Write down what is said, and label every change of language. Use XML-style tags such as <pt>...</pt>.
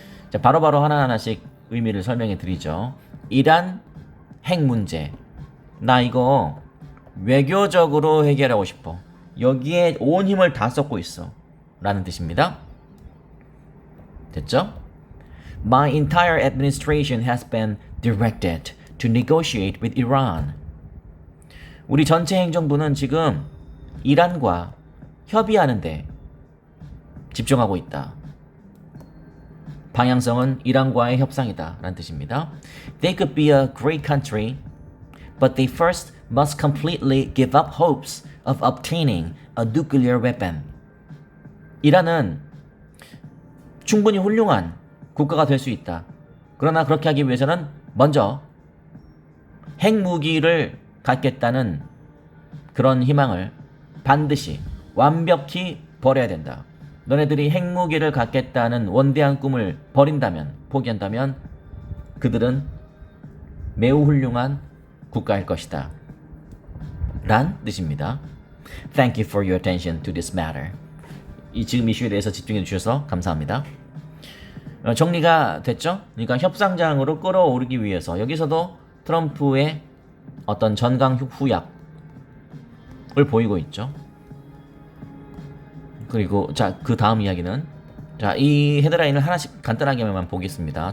<ko>자, 바로바로 하나하나씩 의미를 설명해 드리죠. 이란 핵 문제. 나 이거 외교적으로 해결하고 싶어. 여기에 온 힘을 다 쏟고 있어. 라는 뜻입니다. 됐죠?</ko> <en>My entire administration has been directed to negotiate with Iran.</en> <ko>우리 전체 행정부는 지금 이란과 협의하는데 집중하고 있다. 방향성은 이란과의 협상이다 라는 뜻입니다.</ko> <en>They could be a great country, but they first must completely give up hopes of obtaining a nuclear weapon.</en> <ko>이란은 충분히 훌륭한 국가가 될 수 있다. 그러나 그렇게 하기 위해서는 먼저 핵무기를 갖겠다는 그런 희망을 반드시 완벽히 버려야 된다. 너네들이 핵무기를 갖겠다는 원대한 꿈을 버린다면, 포기한다면 그들은 매우 훌륭한 국가일 것이다. 란 뜻입니다.</ko> <en>Thank you for your attention to this matter.</en> <ko>이 지금 이슈에 대해서 집중해 주셔서 감사합니다. 정리가 됐죠? 그러니까 협상장으로 끌어오르기 위해서 여기서도 트럼프의 어떤 전강 후약을 보이고 있죠. 그리고 자, 그 다음 이야기는 자, 이 헤드라인을 하나씩 간단하게만 보겠습니다.</ko>